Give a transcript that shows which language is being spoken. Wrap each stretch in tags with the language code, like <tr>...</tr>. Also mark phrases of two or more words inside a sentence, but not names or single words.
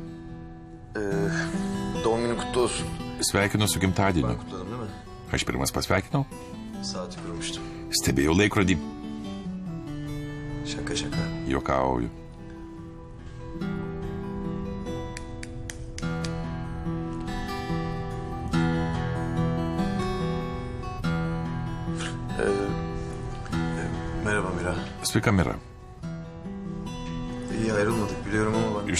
<tr>Doğum günün kutlu olsun.</tr> <lt>Sveikinu su gimtadieniu.</lt> <tr>Kutladım değil mi?</tr> <lt>Aš pirmas pasveikinau.</lt> <tr>Saati kurmuştum.</tr> <lt>Stebėjau laikrodį.</lt> <tr>Şaka şaka.</tr> <lt>Juokauju.</lt> <tr>Merhaba Mira.</tr> <lt>Sveika, Mira.</lt> <tr>İyi ayrılmadık biliyorum ama ben...</tr>